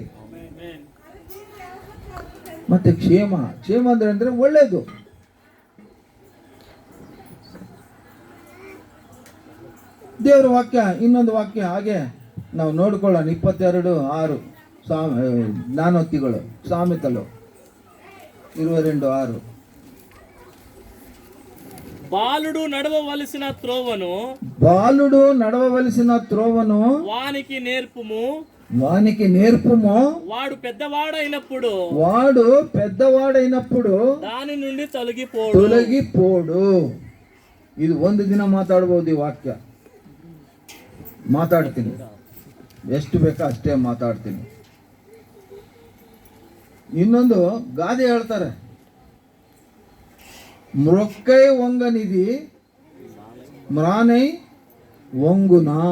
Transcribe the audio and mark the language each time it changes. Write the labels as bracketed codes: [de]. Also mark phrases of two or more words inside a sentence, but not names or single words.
[kn] ಮತ್ತೆ ಕ್ಷೇಮ ಅಂದ್ರೆ ಒಳ್ಳೇದು. ದೇವರ ವಾಕ್ಯ, ಇನ್ನೊಂದು ವಾಕ್ಯ ಹಾಗೆ ನಾವು ನೋಡ್ಕೊಳ್ಳೋಣ. 22:6 ಜ್ಞಾನೋಕ್ತಿಗಳು, ಸಾಮೆತಲು 22:6. [te] బాలుడు నడవవలసిన త్రోవను వానికి నేర్పుము వాడు పెద్దవాడైనప్పుడు దాని నుండి తొలగిపోడు. [kn] ಇದು ಒಂದು ದಿನ ಮಾತಾಡ್ಬೋದು. ಈ ವಾಕ್ಯ ಮಾತಾಡ್ತೀನಿ, ಎಷ್ಟು ಬೇಕೋ ಅಷ್ಟೇ ಮಾತಾಡ್ತೀನಿ. ಇನ್ನೊಂದು ಗಾದೆ ಹೇಳ್ತಾರೆ, [te] మ్రొక్కై వంగనిధి మ్రానై వంగున.